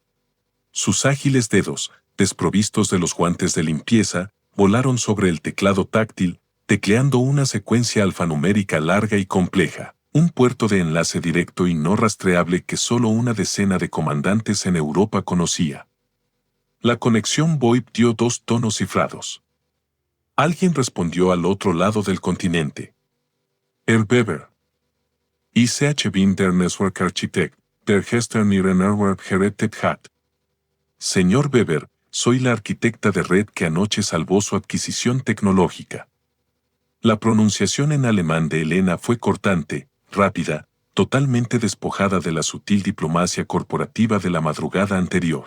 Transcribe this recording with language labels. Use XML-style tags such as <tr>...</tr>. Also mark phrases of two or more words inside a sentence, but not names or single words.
<es>Sus ágiles dedos, desprovistos de los guantes de limpieza, volaron sobre el teclado táctil, tecleando una secuencia alfanumérica larga y compleja, un puerto de enlace directo y no rastreable que solo una decena de comandantes en Europa conocía. La conexión VoIP dio 2 tonos cifrados. Alguien respondió al otro lado del continente.</es> <de>Herr Weber. Ich bin der Netzwerkarchitekt, der gestern Ihren Network gerettet hat.</de> <es>Señor Weber, soy la arquitecta de red que anoche salvó su adquisición tecnológica. La pronunciación en alemán de Elena fue cortante, rápida, totalmente despojada de la sutil diplomacia corporativa de la madrugada anterior.</es>